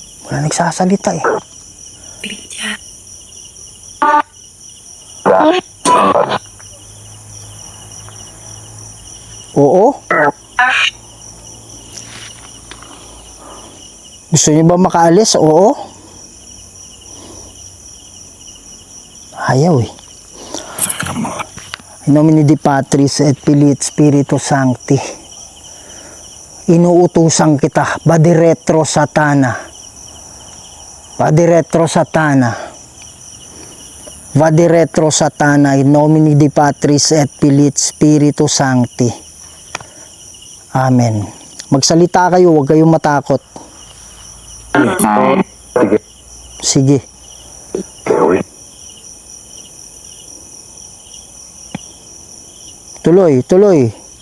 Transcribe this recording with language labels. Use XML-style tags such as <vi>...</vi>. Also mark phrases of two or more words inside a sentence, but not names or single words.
<tl>Wala nagsasalita eh. Oo. Gusto niyo ba makaalis? Oo. Ayaw eh.</tl> <la>In nomine Dei Patris et Filii et Spiritus Sancti.</la> <tl>Inuutusan kita,</tl> <la>Vadiretro Satana. Vadiretro Satana. Vadiretro Satana. In nomine Dei Patris et Filii et Spiritus Sancti. Amen.</la> <tl>Magsalita kayo, huwag kayong matakot. Sige. Tuloy, tuloy.</tl>